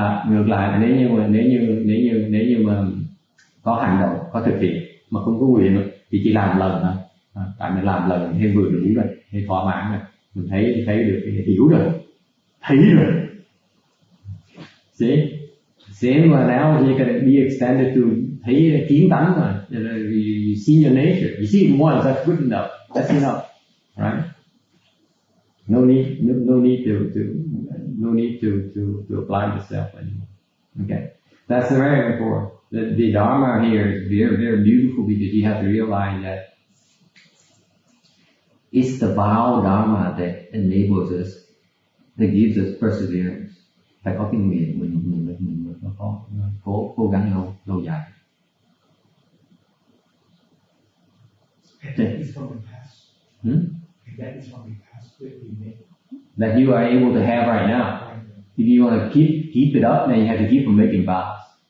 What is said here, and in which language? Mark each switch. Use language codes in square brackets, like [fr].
[vi] Ngược lại nếu như mà có hành động, có thực hiện mà không có nguyện thì chỉ làm lần thôi. Tại mình làm lần hay vừa đủ rồi, hay thỏa mãn rồi, mình thấy được, hiểu rồi, thấy rồi. [en] See, same analogy can be extended to [vi] thấy kiến tánh mà, [en] you see your nature, you see it once, that's good enough, that's enough, right? No need to apply yourself anymore. Okay, that's very important. The Dharma here is very, very beautiful because you have to realize that it's the vow Dharma that enables us, that gives us perseverance. [vi] Phải có cái nguyện mình có cố gắng lâu dài. [en] That is from the past. That is from the past that we made. That you are able to have right now. If you want to keep it up, then you have to keep on making vows.